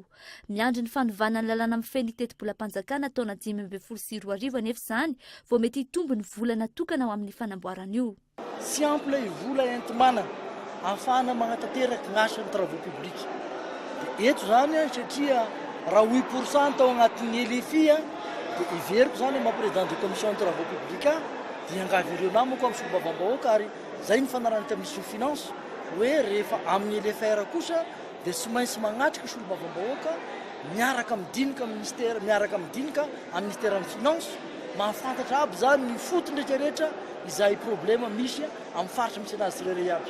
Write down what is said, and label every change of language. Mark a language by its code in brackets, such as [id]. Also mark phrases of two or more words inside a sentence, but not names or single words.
[mg] Miandry ny fanovana ny lalana mifehy ny teti-bolam-panjakana taona 2024 anefa izany vao mety hitombo ny vola natokana ho amin'ny fanamboarana io. Sy ampla vola entimana ahafahana magnatanteraka gn'asan'ny [fr] travaux publics. [mg] Dia eto zany satria raha 8% ao agnatin'ny LFI dia iveriko zany maha- [fr] président de commission de travaux publics [mg] dia angavy ireo namako amin'ny solombavam-bahoaka ary zay ny fanarany tamin'ny sous-finance hoe rehefa amin'ny LFR kosa dia tsy maintsy magnatrika solombavam-bahoaka miaraka midinika ministère miaraka midinika amin'ny ministère-ny finance mahafantatra aby zany ny fotony rehetrarehetra izay problema misy amin'ny faritra misy anazy rehetra.